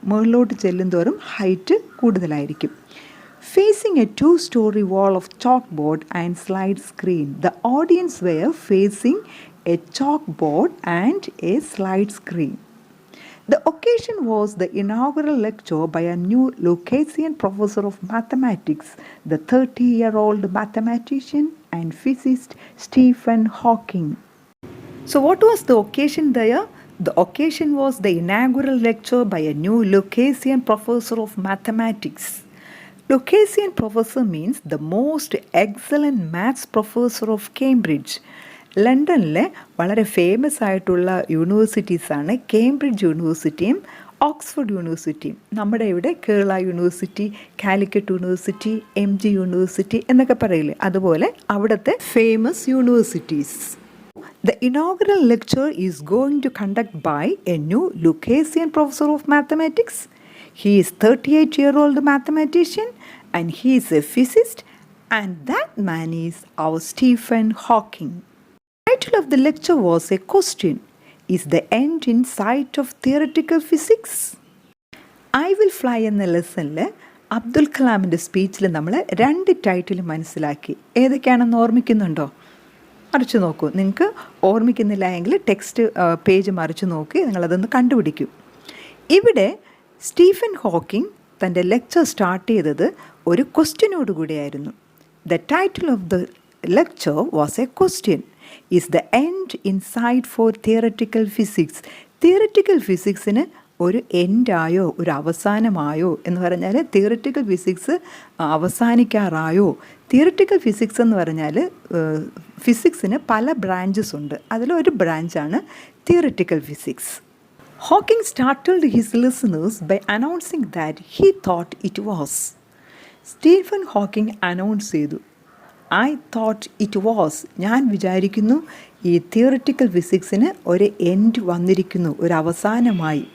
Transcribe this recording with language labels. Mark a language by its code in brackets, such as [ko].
[ml] മുകളിലോട്ട് ചെല്ലുന്തോറും ഹൈറ്റ് കൂടുതലായിരിക്കും. [en] Facing a 2-story wall of chalkboard and slide screen. The audience were facing a chalkboard and a slide screen. The occasion was the inaugural lecture by a new Lucasian professor of mathematics, the 30-year-old mathematician and physicist Stephen Hawking. So what was the occasion there? The occasion was the inaugural lecture by a new Lucasian professor of mathematics. Lucasian professor means the most excellent maths professor of Cambridge. [ml] ലണ്ടനിലെ വളരെ famous ആയിട്ടുള്ള യൂണിവേഴ്സിറ്റീസാണ് Cambridge യൂണിവേഴ്സിറ്റിയും Oxford യൂണിവേഴ്സിറ്റിയും. നമ്മുടെ ഇവിടെ Kerala university, Calicut university, MG university എന്നൊക്കെ പറയില്ലേ, അതുപോലെ അവിടുത്തെ famous universities. [en] The inaugural lecture is going to conduct by a new Lucasian professor of mathematics. He is 38-year-old mathematician and he is a physicist, and that man is our Stephen Hawking. The title of the lecture was a question: Is the end in sight of theoretical physics? [ml] I will fly എന്ന ലെസണിൽ അബ്ദുൽ കലാമിൻ്റെ സ്പീച്ചിൽ നമ്മൾ 2 title മനസ്സിലാക്കി. ഏതൊക്കെയാണെന്ന് ഓർമ്മിക്കുന്നുണ്ടോ? മറിച്ച് നോക്കൂ. നിങ്ങൾക്ക് ഓർമ്മിക്കുന്നില്ല എങ്കിൽ text page മറിച്ച് നോക്കി നിങ്ങളതൊന്ന് കണ്ടുപിടിക്കൂ. ഇവിടെ സ്റ്റീഫൻ ഹോക്കിംഗ് തൻ്റെ ലെക്ചർ സ്റ്റാർട്ട് ചെയ്തത് ഒരു ക്വസ്റ്റ്യനോട് കൂടിയായിരുന്നു. [en] The title of the lecture was a question: is the end in sight for theoretical physics? [ml] Theoretical ഫിസിക്സിന് ഒരു എൻഡായോ ഒരു അവസാനമായോ എന്ന് പറഞ്ഞാൽ തിയററ്റിക്കൽ ഫിസിക്സ് അവസാനിക്കാറായോ? തിയററ്റിക്കൽ ഫിസിക്സ് എന്ന് പറഞ്ഞാൽ ഫിസിക്സിന് പല ബ്രാഞ്ചസ് ഉണ്ട്, അതിലൊരു ബ്രാഞ്ചാണ് theoretical physics. [en] Hawking startled his listeners by announcing that he thought it was. [ml] Stephen Hawking announce ചെയ്തു, [en] I thought it was, [ml] ഞാൻ വിചാരിക്കുന്നു ഈ തിയററ്റിക്കൽ ഫിസിക്സിന് ഒരു എൻഡ് വന്നിരിക്കുന്നു, ഒരു അവസാനമായി.